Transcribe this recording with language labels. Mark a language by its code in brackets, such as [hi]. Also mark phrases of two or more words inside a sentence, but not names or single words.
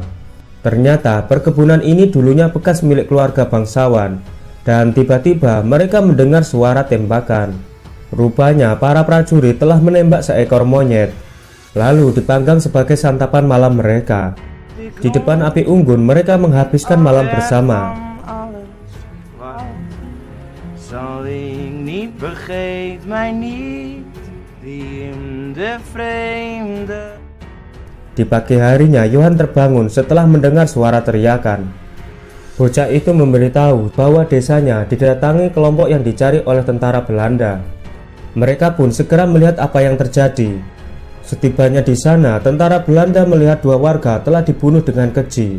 [id] Ternyata perkebunan ini dulunya bekas milik keluarga bangsawan. Dan tiba-tiba mereka mendengar suara tembakan. Rupanya para prajurit telah menembak seekor monyet, lalu dipanggang sebagai santapan malam mereka. Di depan api unggun mereka menghabiskan malam bersama. [nl] Zal ik niet, vergeet mij niet, die in de vreemde. [id] Di pagi harinya Johan terbangun setelah mendengar suara teriakan. Bocah itu memberitahu bahwa desanya didatangi kelompok yang dicari oleh tentara Belanda. Mereka pun segera melihat apa yang terjadi. Setibanya di sana, tentara Belanda melihat 2 warga telah dibunuh dengan keji.